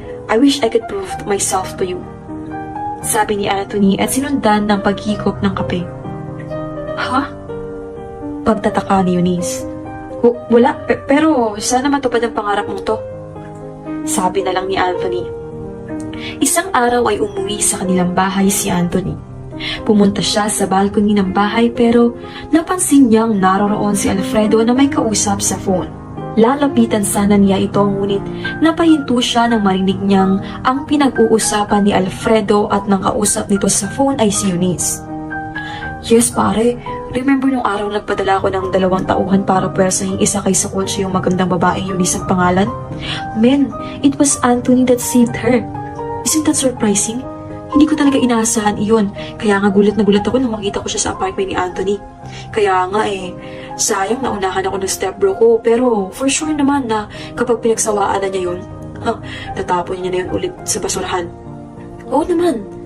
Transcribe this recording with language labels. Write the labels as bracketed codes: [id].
[en] I wish I could prove myself to you. [tl] Sabi ni Anthony at sinundan ng paghikop ng kape. Ha? Pagtataka ni Eunice. Wala, pero sana matupad ang pangarap mong to. Sabi na lang ni Anthony. Isang araw ay umuwi sa kanilang bahay si Anthony. Pumunta siya sa balcony ng bahay pero napansin niyang naroroon si Alfredo na may kausap sa phone. Lalapitan sana niya ito ngunit napahinto siya nang marinig niyang ang pinag-uusapan ni Alfredo at nang kausap nito sa phone ay si Eunice. Yes pare, remember nung araw nagpadala ko ng 2 tauhan para pwersahin isa kay sa kotse yung magandang babae Eunice ang pangalan? [en] Men, it was Anthony that saved her. Isn't that surprising? [tl] Hindi ko talaga inaasahan iyon. Kaya nga gulat na gulat ako nang makita ko siya sa apartment ni Anthony. Kaya nga sayang naunahan ako ng stepbro ko. Pero for sure naman na kapag pinagsawaan na niya yun, tatapon niya na yun ulit sa basurahan. Oo naman.